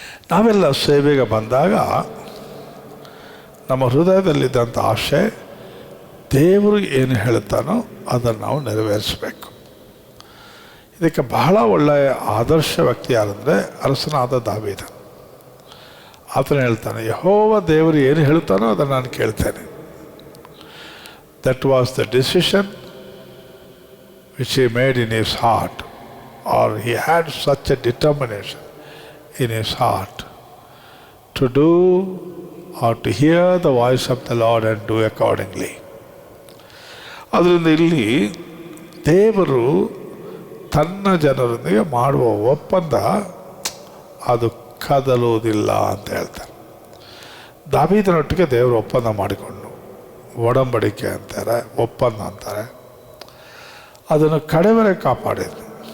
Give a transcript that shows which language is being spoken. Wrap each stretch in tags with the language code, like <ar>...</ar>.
<kn>ನಾವೆಲ್ಲ ಸೇವೆಗೆ ಬಂದಾಗ ನಮ್ಮ ಹೃದಯದಲ್ಲಿದ್ದಂಥ ಆಶೆ ದೇವರು ಏನು ಹೇಳ್ತಾನೋ ಅದನ್ನು ನಾವು ನೆರವೇರಿಸಬೇಕು. ಇದಕ್ಕೆ ಬಹಳ ಒಳ್ಳೆಯ ಆದರ್ಶ ವ್ಯಕ್ತಿ ಯಾರಂದರೆ ಅರಸನಾದ ದಾವೀದ. ಆತನು ಹೇಳ್ತಾನೆ, ಯೆಹೋವ ದೇವರು ಏನು ಹೇಳ್ತಾನೋ ಅದನ್ನು ನಾನು ಕೇಳ್ತೇನೆ.</kn> <en>That was the decision which he made in his heart, or he had such a determination in his heart to do or to hear the voice of the Lord and do accordingly.</en> <kn>ಅದರಿಂದ ಇಲ್ಲಿ ದೇವರು ತನ್ನ ಜನರೊಂದಿಗೆ ಮಾಡುವ ಒಪ್ಪಂದ ಅದು ಕದಲುವುದಿಲ್ಲ ಅಂತ ಹೇಳ್ತಾರೆ. ದಾವೀದನೊಟ್ಟಿಗೆ ದೇವರು ಒಪ್ಪಂದ ಮಾಡಿಕೊಂಡು, ಒಡಂಬಡಿಕೆ ಅಂತಾರೆ, ಒಪ್ಪಂದ ಅಂತಾರೆ, ಅದನ್ನು ಕಡೆವರೆಗೆ ಕಾಪಾಡಿದ್ರು.</kn>